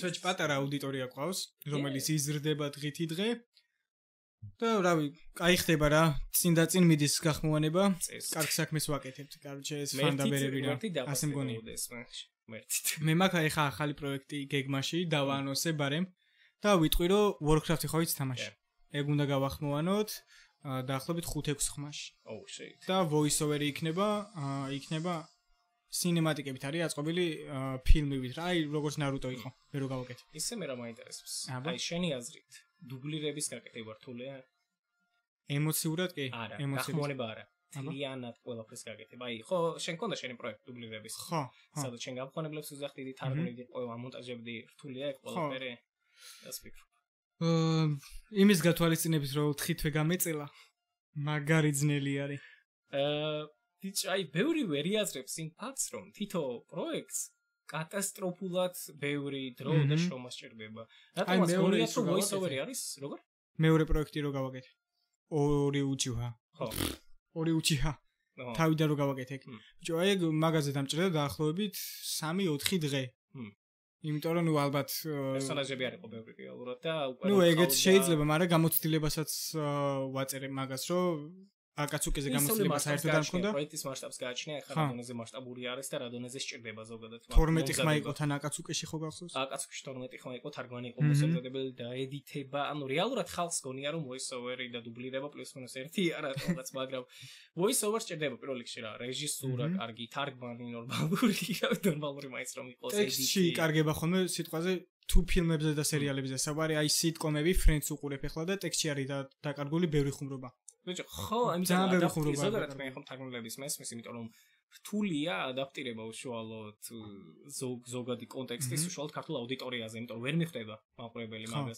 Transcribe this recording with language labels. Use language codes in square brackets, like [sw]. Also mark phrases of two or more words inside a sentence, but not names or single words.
[ka] ცოტა პატარა აუდიტორია ყავს რომელიც იზრდება დღითი დღე და რავი, კაი ხდება რა, წინ და წინ მიდის გახმოვანება, კარგ საქმეს ვაკეთებთ, კაროჩე ეს ფანდაბერები რა, ასე მგონია. მე მაქვს ახლა ახალი პროექტი გეგმაში, დავაანონსე ბარემ და ვიტყვი რომ Warcraft-ი ხო იცი თამაში. ეგ უნდა გავახმოვანოთ დაახლოებით 5-6 ხმაში. [en] Oh shit. [ka] და voice-over-ი იქნება სინემატიკებით არის აწყობილი ფილმებით რა, აი როგორც Naruto იყო, მე რო გავაკეთე. ისე მე რა მაინტერესებს. აი შენი აზრით დუბლირების გაკეთება რთულია? ემოციურად კი, გახმოვანება არა. თლიანად ყველაფერს გაკეთება. აი, ხო, შენ გქონდა შენი პროექტი დუბლირების. ხო. სადაც შენ გამხონებლებს უზახდიდი, თარგმნიდი, ყველა მონტაჟებდი, რთულია ეგ ყველაფერი? ეს ფიქრობ. იმის გათვალისწინებით რომ 4 თვე გამეწელა, მაგარი ძნელი არის. აი, ბევრი ვერ იაზრებს იმ ფაქტს, რომ თითო პროექტს კატასტროფულად ბევრი დრო და შრომა სჭირდება. რატომაც გონია რომ voice-over-ი არის, როგორ? მეორე პროექტი რო გავაკეთე. ორი უჩივა. ხო. ორი უჩივა. თავიდან რო გავაკეთე. ბიჭო, აი ეგ მაგაზე დამჭირდა დაახლოებით 3-4 დღე. იმიტომ რომ ნუ ალბათ პერსონაჟები არისო ბევრი რეალურად და უკვე ნუ ეგეც შეიძლება, მაგრამ გამოცდილებასაც ვაწერე მაგას, რომ აკაცუკეზე გამოცდილება საერთოდ არ მქონდა. პროექტის მასშტაბს გააჩნია, ახლა რა დონეზე მასშტაბური არის და რა დონეზე სჭირდება ზოგადად. 12 ხმა იყო თან აკაცუკეში ხო გახსოვს? აკაცუკეში 12 ხმა იყო, თარგმანი იყო, მოსამზადებელი და ედიტება, ანუ რეალურად ხალხს გონია რომ voice-over-ი და დუბლირება პლუს-მინუს 1 არა თუნდაც, მაგრამ voice-over სჭირდება პირველ რიგში რა, რეჟისურა, კარგი თარგმანი, ნორმალური მაინც რომ იყოს ედიტი. ტექსტში კარგება ხოლმე სიტყვაზე თუ ფილმებზე და სერიალებზე საუბარი, აი სიტკომები, Friends უყურებ ახლა და ტექსტში არის დაკარგული ბევრი ხუმრობა. ბიჭო, ხო, ამიტომ ზოგადად მე ხომ თარგმნელების მესმის, იმიტომ რომ რთულია ადაპტირება უშუალოდ ზოგადი კონტექსტის უშუალოდ ქართულ აუდიტორიაზე, იმიტომ რომ ვერ მიხვდება მაყურებელი მაგას.